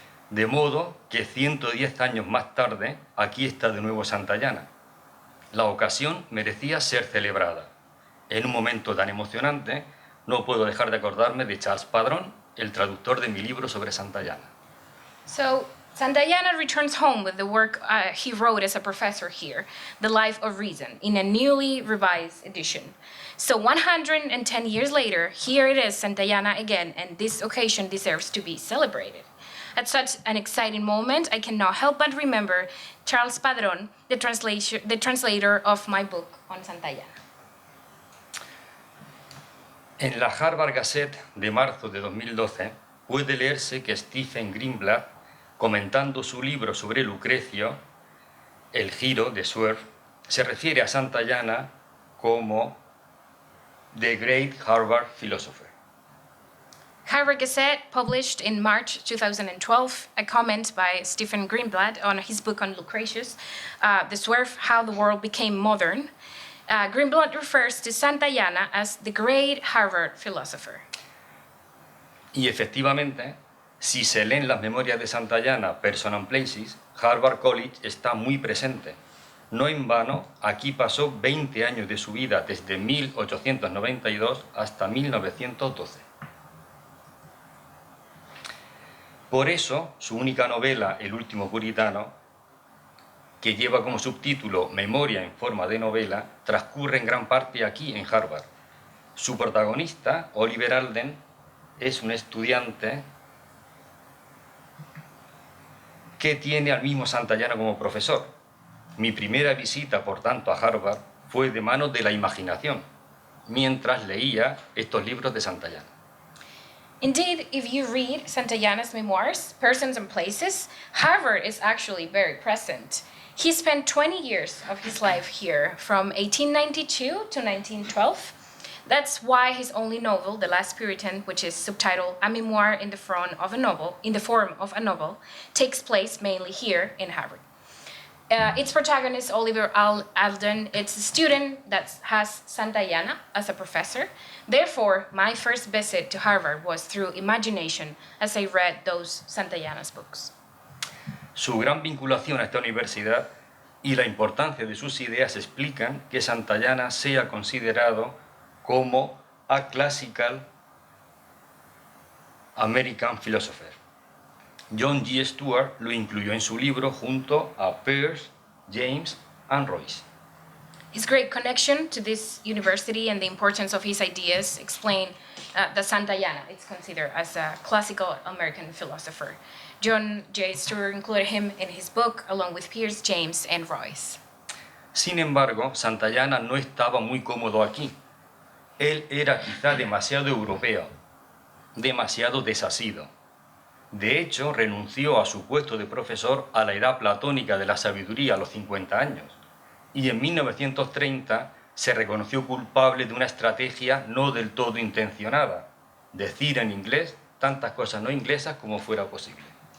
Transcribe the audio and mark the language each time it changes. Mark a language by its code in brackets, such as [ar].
[es] De modo que 110 años más tarde, aquí está de nuevo Santayana. La ocasión merecía ser celebrada. En un momento tan emocionante, no puedo dejar de acordarme de Charles Padron, el traductor de mi libro sobre Santayana. [en] So, Santayana returns home with the work he wrote as a professor here, The Life of Reason, in a newly revised edition. So 110 years later, here it is, Santayana again, and this occasion deserves to be celebrated. At such an exciting moment, I cannot help but remember Charles Padron, the translator of my book on Santayana. [es] En la Harvard Gazette de marzo de 2012 puede leerse que Stephen Greenblatt, comentando su libro sobre Lucrecio, El giro de Swerve, se refiere a Santayana como [en] The Great Harvard Philosopher. Harvard Gazette published in March 2012 a comment by Stephen Greenblatt on his book on Lucretius, The Swerve, How the World Became Modern. Greenblatt refers to Santayana as the great Harvard philosopher. [es] Y efectivamente, Si se leen las memorias de Santayana, Person and Places, Harvard College está muy presente. No en vano, aquí pasó 20 años de su vida, desde 1892 hasta 1912. Por eso, su única novela, El último puritano, que lleva como subtítulo Memoria en forma de novela, transcurre en gran parte aquí, en Harvard. Su protagonista, Oliver Alden, es un estudiante que tiene al mismo Santayana como profesor. Mi primera visita, por tanto, a Harvard fue de manos de la imaginación, mientras leía estos libros de Santayana. [en] Indeed, if you read Santayana's memoirs, Persons and Places, Harvard is actually very present. He spent 20 years of his life here, from 1892 to 1912. That's why his only novel, The Last Puritan, which is subtitled A Memoir in the form of a novel, takes place mainly here in Harvard. Its protagonist, Oliver Alden, it's a student that has Santayana as a professor. Therefore, my first visit to Harvard was through imagination as I read those Santayana's books. [es] Su gran vinculación a esta universidad y la importancia de sus ideas explican que Santayana sea considerado como [en] a classical American philosopher. [es] John G. Stuart lo incluyó en su libro junto a Peirce, James and Royce. [en] His great connection to this university and the importance of his ideas explain that Santayana is considered as a classical American philosopher. John J. Stuart included him in his book along with Peirce, James, and Royce. [es] Sin embargo, Santayana no estaba muy cómodo aquí. Él era quizá demasiado europeo, demasiado desasido. De hecho, renunció a su puesto de profesor a la edad platónica de la sabiduría a los 50 años, y en 1930 se reconoció culpable de una estrategia no del todo intencionada, decir en inglés tantas cosas no inglesas como fuera posible.